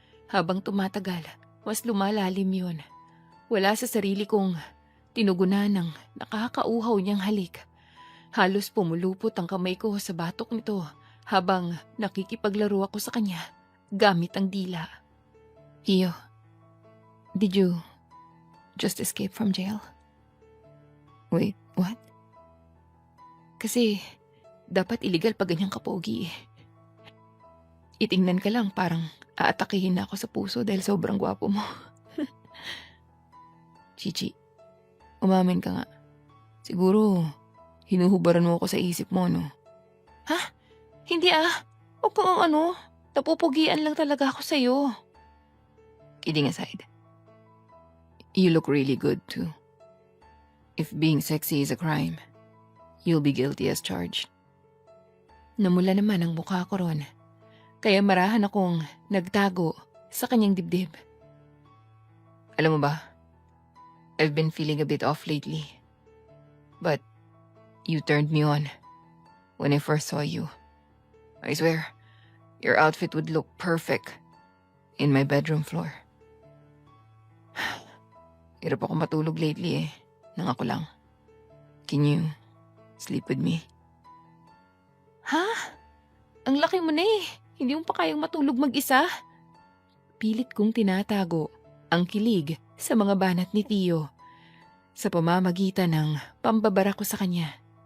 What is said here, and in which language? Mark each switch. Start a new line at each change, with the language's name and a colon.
Filipino: Habang tumatagal, mas lumalalim yun. Wala sa sarili kong tinugunan ng nakakauhaw niyang halik. Halos pumulupot ang kamay ko sa batok nito habang nakikipaglaro ako sa kanya gamit ang dila.
English: Tio, did you just escape from jail? Wait, what?
Filipino: Kasi dapat illegal pag ganyang kapogi eh. Itingnan ka lang parang aatakihin na ako sa puso dahil sobrang gwapo mo. Chichi, umamin ka nga. Siguro, hinuhubaran mo ako sa isip mo, no? Ha? Hindi ah. Huwag kang napupugian lang talaga ako sa'yo.
English: Kidding aside. You look really good too. If being sexy is a crime, you'll be guilty as charged.
Filipino: Namula naman ang mukha ko ron. Kaya marahan akong nagtago sa kanyang dibdib. Alam mo ba,
English: I've been feeling a bit off lately. But you turned me on when I first saw you. I swear, your outfit would look perfect in my bedroom floor.
Filipino: Hirap ako matulog lately nang ako lang.
English: Can you sleep with me?
Filipino: Ha? Ang laki mo na eh. Hindi mo pa kayang matulog mag-isa? Pilit kong tinatago ang kilig sa mga banat ni Tio sa pamamagitan ng pambabara ko sa kanya.